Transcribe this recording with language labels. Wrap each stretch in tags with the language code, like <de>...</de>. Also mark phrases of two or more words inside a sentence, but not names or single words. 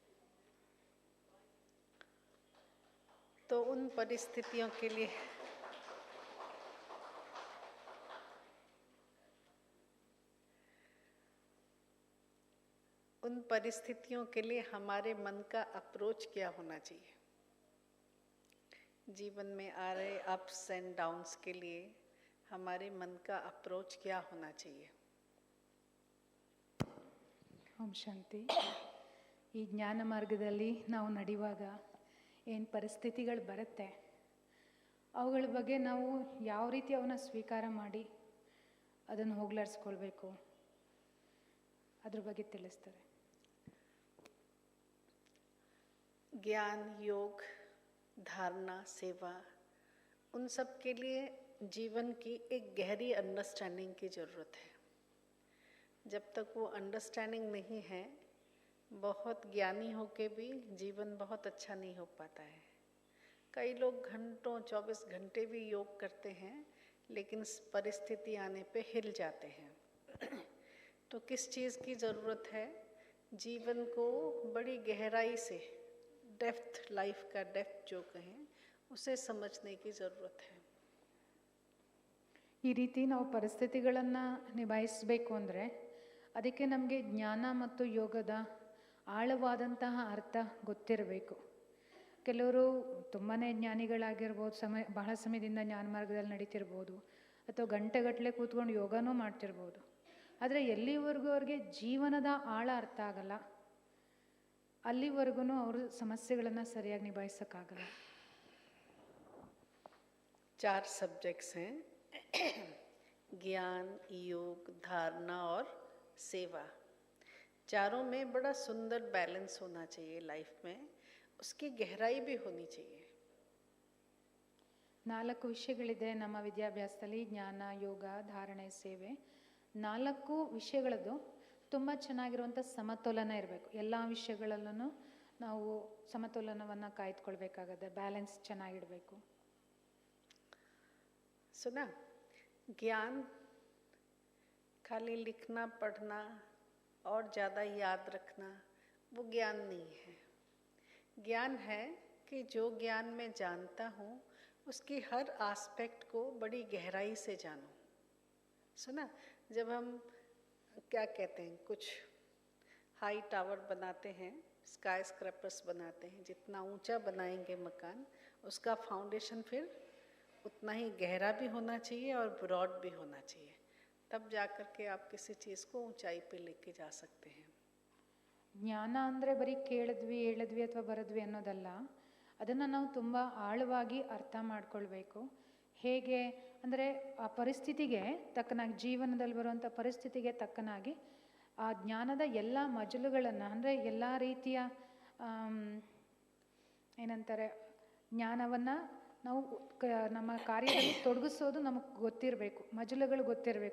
<hi>तो उन परिस्थितियों के लिए हमारे मन का अप्रोच क्या होना चाहिए? जीवन में आ रहे</hi> <en>ups and downs</en> <hi>के लिए हमारे मन का अप्रोच क्या होना चाहिए?</hi> <kn>ಓಂ ಶಾಂತಿ. ಈ ಜ್ಞಾನ ಮಾರ್ಗದಲ್ಲಿ ನಾವು ನಡೆಯುವಾಗ ಏನು ಪರಿಸ್ಥಿತಿಗಳು ಬರುತ್ತೆ, ಅವುಗಳ ಬಗ್ಗೆ ನಾವು ಯಾವ ರೀತಿ ಅವನ್ನ ಸ್ವೀಕಾರ ಮಾಡಿ ಅದನ್ನು ಹೋಗ್ಲಾಡಿಸ್ಕೊಳ್ಬೇಕು, ಅದ್ರ ಬಗ್ಗೆ ತಿಳಿಸ್ತಾರೆ.</kn> <hi>ज्ञान, योग, धारणा, सेवा, उन सब के लिए जीवन की एक गहरी अंडरस्टैंडिंग की ज़रूरत है। जब तक वो अंडरस्टैंडिंग नहीं है, बहुत ज्ञानी होके भी जीवन बहुत अच्छा नहीं हो पाता है। कई लोग घंटों 24 घंटे भी योग करते हैं, लेकिन परिस्थिति आने पे हिल जाते हैं। तो किस चीज़ की ज़रूरत है? जीवन को बड़ी गहराई से, डेप्थ, लाइफ का डेप्थ जो कहें, उसे समझने की ज़रूरत है।</hi> <kn>ಈ ರೀತಿ ನಾವು ಪರಿಸ್ಥಿತಿಗಳನ್ನು ನಿಭಾಯಿಸಬೇಕು ಅಂದರೆ ಅದಕ್ಕೆ ನಮಗೆ ಜ್ಞಾನ ಮತ್ತು ಯೋಗದ ಆಳವಾದಂತಹ ಅರ್ಥ ಗೊತ್ತಿರಬೇಕು. ಕೆಲವರು ತುಂಬಾ ಜ್ಞಾನಿಗಳಾಗಿರ್ಬೋದು, ಬಹಳ ಸಮಯದಿಂದ ಜ್ಞಾನ ಮಾರ್ಗದಲ್ಲಿ ನಡೀತಿರ್ಬೋದು, ಅಥವಾ ಗಂಟೆಗಟ್ಟಲೆ ಕೂತ್ಕೊಂಡು ಯೋಗನೂ ಮಾಡ್ತಿರ್ಬೋದು. ಆದರೆ ಎಲ್ಲಿವರೆಗೂ ಅವ್ರಿಗೆ ಜೀವನದ ಆಳ ಅರ್ಥ ಆಗಲ್ಲ, ಅಲ್ಲಿವರೆಗೂ ಅವರು ಸಮಸ್ಯೆಗಳನ್ನು ಸರಿಯಾಗಿ ನಿಭಾಯಿಸೋಕ್ಕಾಗಲ್ಲ.</kn> <hi>4 सब्जेक्ट्स हैं ज्ञान, योग, धारणा और सेवा, चारों में बड़ा सुंदर बैलेंस होना चाहिए लाइफ में, उसकी गहराई भी होनी चाहिए.</hi> <kn>4 ವಿಷಯಗಳಿದೆ ನಮ್ಮ ವಿದ್ಯಾಭ್ಯಾಸದಲ್ಲಿ: ಜ್ಞಾನ, ಯೋಗ, ಧಾರಣೆ, ಸೇವೆ. 4 ವಿಷಯಗಳದ್ದು ತುಂಬ ಚೆನ್ನಾಗಿರುವಂಥ ಸಮತೋಲನ ಇರಬೇಕು. ಎಲ್ಲ ವಿಷಯಗಳಲ್ಲೂ ನಾವು ಸಮತೋಲನವನ್ನು ಕಾಯ್ದುಕೊಳ್ಬೇಕಾಗತ್ತೆ, ಬ್ಯಾಲೆನ್ಸ್ ಚೆನ್ನಾಗಿಡಬೇಕು.</kn> <hi>सुना, ज्ञान खाली लिखना पढ़ना और ज़्यादा याद रखना वो ज्ञान नहीं है. ज्ञान है कि जो ज्ञान मैं जानता हूँ उसकी हर आस्पेक्ट को बड़ी गहराई से जानूं. सुना, जब हम क्या कहते हैं, कुछ</hi> <en>high tower</en> <hi>बनाते हैं,</hi> <en>sky scrapers</en> <hi>बनाते हैं, जितना ऊंचा बनाएंगे मकान उसका फाउंडेशन फिर उतना ही गहरा भी होना चाहिए और ब्रॉड भी होना चाहिए, तब जाकर के आप किसी चीज़ को ऊंचाई पे लेके जा सकते हैं.</hi> <kn>ಜ್ಞಾನ ಅಂದರೆ ಬರೀ ಕೇಳಿದ್ವಿ ಹೇಳಿದ್ವಿ ಅಥವಾ ಬರೆದ್ವಿ ಅನ್ನೋದಲ್ಲ, ಅದನ್ನು ನಾವು ತುಂಬ ಆಳವಾಗಿ ಅರ್ಥ ಮಾಡ್ಕೊಳ್ಬೇಕು. ಹೇಗೆ ಅಂದರೆ ಆ ಪರಿಸ್ಥಿತಿಗೆ ತಕ್ಕನಾಗಿ, ಜೀವನದಲ್ಲಿ ಬರುವಂಥ ಪರಿಸ್ಥಿತಿಗೆ ತಕ್ಕನಾಗಿ ಆ ಜ್ಞಾನದ ಎಲ್ಲ ಮಜಲುಗಳನ್ನು, ಅಂದರೆ ಎಲ್ಲ ರೀತಿಯ ಏನಂತಾರೆ, ಜ್ಞಾನವನ್ನು ನಾವು ನಮ್ಮ ಕಾರ್ಯದಲ್ಲಿ ತೊಡಗಿಸೋದು ನಮಗೆ ಗೊತ್ತಿರಬೇಕು, ಮಜಲುಗಳು ಗೊತ್ತಿರಬೇಕು.</kn>